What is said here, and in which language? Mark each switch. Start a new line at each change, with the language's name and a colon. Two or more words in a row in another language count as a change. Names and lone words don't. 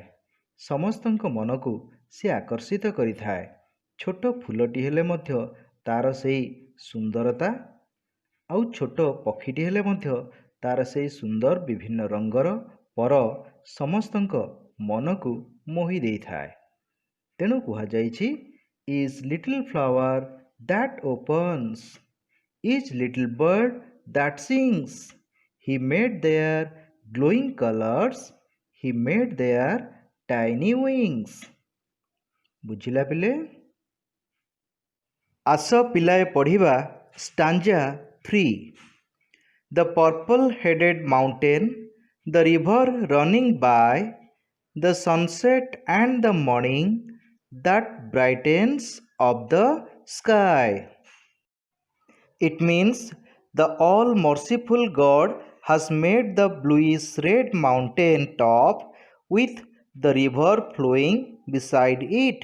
Odia: ସମସ୍ତଙ୍କ ମନକୁ ସେ ଆକର୍ଷିତ କରିଥାଏ। ଛୋଟ ଫୁଲଟି ହେଲେ ମଧ୍ୟ ତାର ସେହି ସୁନ୍ଦରତା, ଆଉ ଛୋଟ ପକ୍ଷୀଟି ହେଲେ ମଧ୍ୟ ତାର ସେହି ସୁନ୍ଦର ବିଭିନ୍ନ ରଙ୍ଗର ପର ସମସ୍ତଙ୍କ ମନକୁ ମୋହି ଦେଇଥାଏ। ତେଣୁ କୁହାଯାଇଛି
English: Each little flower that opens, each little bird that sings, he made their glowing colors, he made their tiny wings.
Odia: ବୁଝିଲା ପିଲେ? ଆସ ପିଲାଏ ପଢ଼ିବା ଷ୍ଟାଞ୍ଜା 3.
English: The purple-headed mountain, the river running by, the sunset and the morning that brightens up the sky. It means the all-merciful God has made the bluish red mountain top with the river flowing beside it.